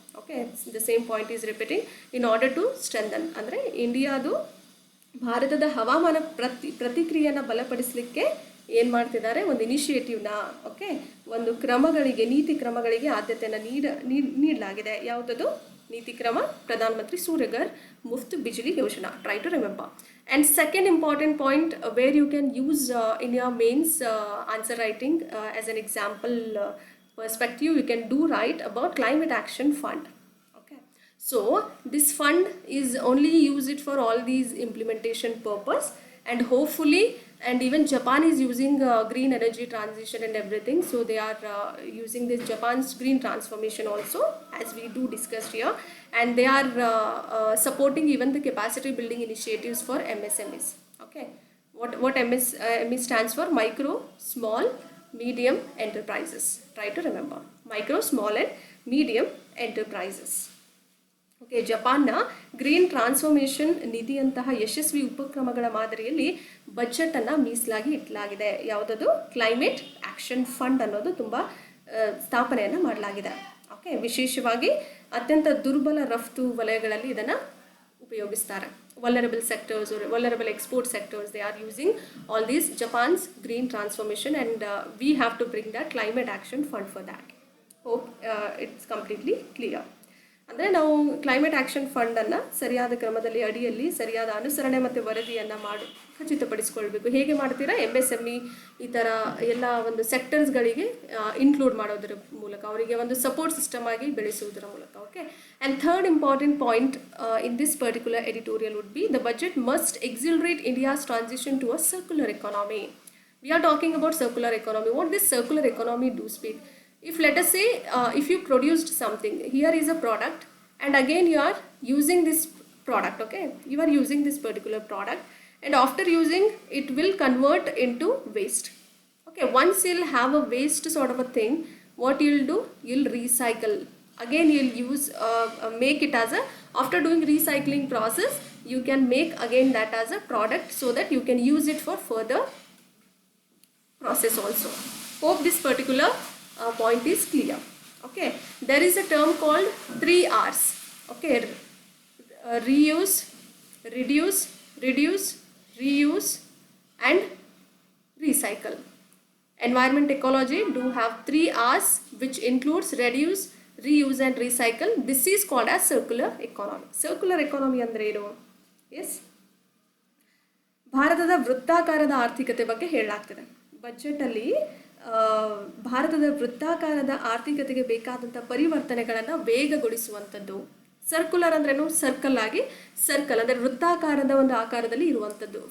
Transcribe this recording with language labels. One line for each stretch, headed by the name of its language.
English: Okay, the same point is repeating. In order to strengthen
Kannada: ಅಂದರೆ ಇಂಡಿಯಾದು ಭಾರತದ ಹವಾಮಾನ ಪ್ರತಿಕ್ರಿಯೆಯನ್ನು ಬಲಪಡಿಸಲಿಕ್ಕೆ ಏನು ಮಾಡ್ತಿದ್ದಾರೆ, ಒಂದು ಇನಿಷಿಯೇಟಿವ್ನ, ಓಕೆ, ಒಂದು ಕ್ರಮಗಳಿಗೆ, ನೀತಿ ಕ್ರಮಗಳಿಗೆ ಆದ್ಯತೆಯನ್ನು ನೀಡಲಾಗಿದೆ. ಯಾವುದದು?
English: Niti Krama, Pradhan Mantri Suryaghar Muft Bijli Yojana. Try to remember. And second important point where you can use in your mains answer writing as an example perspective, you can do write about Climate Action Fund. Okay. So this fund is only used for all these implementation purpose, and hopefully, and even Japan is using green energy transition and everything, so they are using this Japan's green transformation also, as we do discussed here, and they are supporting even the capacity building initiatives for MSMEs. Okay, what MSME stands for? Micro, small, medium enterprises. Try to remember micro, small and medium enterprises.
Kannada: Okay, ಜಪಾನ್ನ green transformation ನಿಧಿಯಂತಹ ಯಶಸ್ವಿ ಉಪಕ್ರಮಗಳ ಮಾದರಿಯಲ್ಲಿ ಬಜೆಟನ್ನು ಮೀಸಲಾಗಿ ಇಡಲಾಗಿದೆ. ಯಾವುದದು? Climate action fund ಅನ್ನೋದು ತುಂಬ ಸ್ಥಾಪನೆಯನ್ನು ಮಾಡಲಾಗಿದೆ. Okay, ವಿಶೇಷವಾಗಿ ಅತ್ಯಂತ ದುರ್ಬಲ ರಫ್ತು ವಲಯಗಳಲ್ಲಿ ಇದನ್ನು ಉಪಯೋಗಿಸ್ತಾರೆ.
English: vulnerable sectors or vulnerable export sectors, they are using all these Japan's green transformation, and we have to bring that climate action fund for that. Hope it's completely clear.
Kannada: ಅಂದರೆ ನಾವು ಕ್ಲೈಮೇಟ್ ಆ್ಯಕ್ಷನ್ ಫಂಡನ್ನು ಸರಿಯಾದ ಕ್ರಮದಲ್ಲಿ ಅಡಿಯಲ್ಲಿ ಸರಿಯಾದ ಅನುಸರಣೆ ಮತ್ತು ವರದಿಯನ್ನು ಮಾಡಿ ಖಚಿತಪಡಿಸ್ಕೊಳ್ಬೇಕು. ಹೇಗೆ ಮಾಡ್ತೀರಾ? MSME ಈ ಥರ ಎಲ್ಲ ಒಂದು ಸೆಕ್ಟರ್ಸ್ಗಳಿಗೆ ಇನ್ಕ್ಲೂಡ್ ಮಾಡೋದ್ರ ಮೂಲಕ, ಅವರಿಗೆ ಒಂದು ಸಪೋರ್ಟ್ ಸಿಸ್ಟಮ್ ಆಗಿ ಬೆಳೆಸುವುದರ ಮೂಲಕ.
English: Okay, and third important point in this particular editorial would be the budget must accelerate India's transition to a circular economy. We are talking about circular economy. What this circular economy do speak? If let us say if you produced something, here is a product, and again you are using this product. Okay, you are using this particular product, and after using it will convert into waste. Okay, once you'll have a waste sort of a thing, what you'll do? You'll recycle. Again you'll use make it as a, after doing recycling process, you can make again that as a product, so that you can use it for further process also. Hope this particular point is clear. Okay, there is a term called 3 R's. Okay, reuse, reduce, reuse and recycle. Environment ecology do have 3 R's, which includes reduce, reuse and recycle. This is called as circular economy. Circular economy
Kannada: ಅಂದ್ರೆ ಏನು? Yes, ಭಾರತದ ವೃತ್ತಾಕಾರದ ಆರ್ಥಿಕತೆ ಬಗ್ಗೆ ಹೇಳಲಾಗ್ತಿದೆ ಬಜೆಟಲ್ಲಿ. ಭಾರತದ ವೃತ್ತಾಕಾರದ ಆರ್ಥಿಕತೆಗೆ ಬೇಕಾದಂಥ ಪರಿವರ್ತನೆಗಳನ್ನು ವೇಗಗೊಳಿಸುವಂಥದ್ದು. ಸರ್ಕ್ಯುಲರ್ ಅಂದ್ರೇನು? ಸರ್ಕಲ್ ಆಗಿ, ಸರ್ಕಲ್ ಅಂದರೆ ವೃತ್ತಾಕಾರದ ಒಂದು ಆಕಾರದಲ್ಲಿ ಇರುವಂಥದ್ದು.